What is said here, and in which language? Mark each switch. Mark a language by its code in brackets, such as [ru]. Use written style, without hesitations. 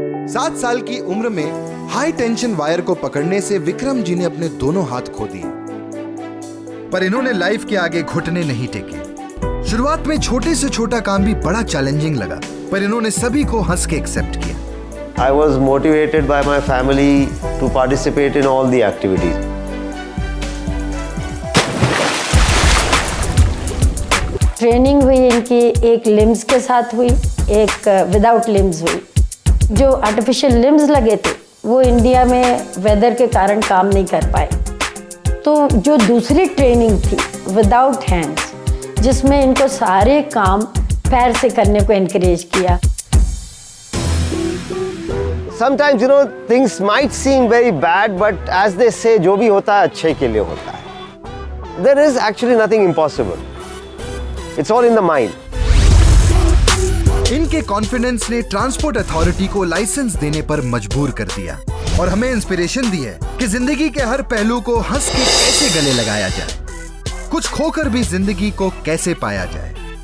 [hi] सात साल की उम्र में हाई टेंशन वायर को पकड़ने से विक्रम जी ने अपने दोनों हाथ खो दिए, पर इन्होंने लाइफ के आगे घुटने नहीं टेके। शुरुआत में छोटे से छोटा काम भी बड़ा चैलेंजिंग लगा, पर इन्होंने सभी को हंस के एक्सेप्ट किया। [en] I was motivated by my family to participate in all the activities. [hi] Training हुई इनकी, एक लिम्स के साथ हुई, एक विदाउट लिम्स हुई। जो आर्टिफिशियल लिम्स लगे थे वो इंडिया में वेदर के कारण काम नहीं कर पाए, तो जो दूसरी ट्रेनिंग थी विदाउट हैंड्स जिसमें इनको सारे काम पैर से करने को एनकरेज किया। [en] Sometimes, things might seem very bad, but as they say, [hi] जो भी होता है अच्छे के लिए होता है। [en] There is actually nothing impossible. It's all in the mind. [hi] इनके कॉन्फिडेंस ने ट्रांसपोर्ट अथॉरिटी को लाइसेंस देने पर मजबूर कर दिया और हमें इंस्पिरेशन दी है कि जिंदगी के हर पहलू को हंस के कैसे गले लगाया जाए, कुछ खोकर भी जिंदगी को कैसे पाया जाए।